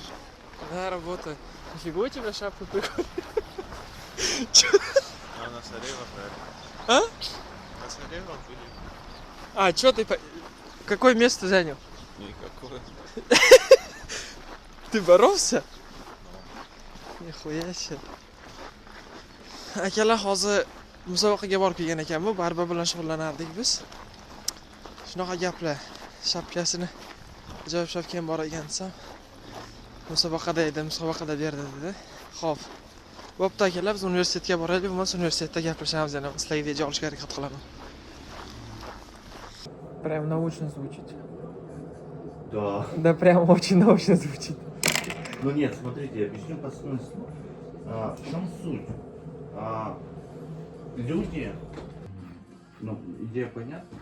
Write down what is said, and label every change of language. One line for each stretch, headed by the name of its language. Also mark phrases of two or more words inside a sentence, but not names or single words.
Russian: Да, работаю. Нифига у тебя шапка прикольная. А на Сарева, А? На Сарева были? А, чё ты... Какое место занял? Никакое. Ты боролся? Nixoya shit.
Uzbek: Akalar, hozir musobaqaga borib kelgan ekanmiz. Barba bilan shug'ullanardik biz. Shunaqa gaplar. Shapkasini ajoyib shapkam bor ekan desam, musobaqada edi, musobaqada berdi dedi. Xo'p. Bo'pti akalar, biz universitetga boraylik, bo'lmasa universitetda gaplashamiz yana. Sizlarga video olishga harakat qilaman.
Russian: Прям научно звучит. Да. Да, прям очень научно звучит. Ну нет, смотрите, я объясню по смыслу. В чем суть? Люди, ну, идея понятна?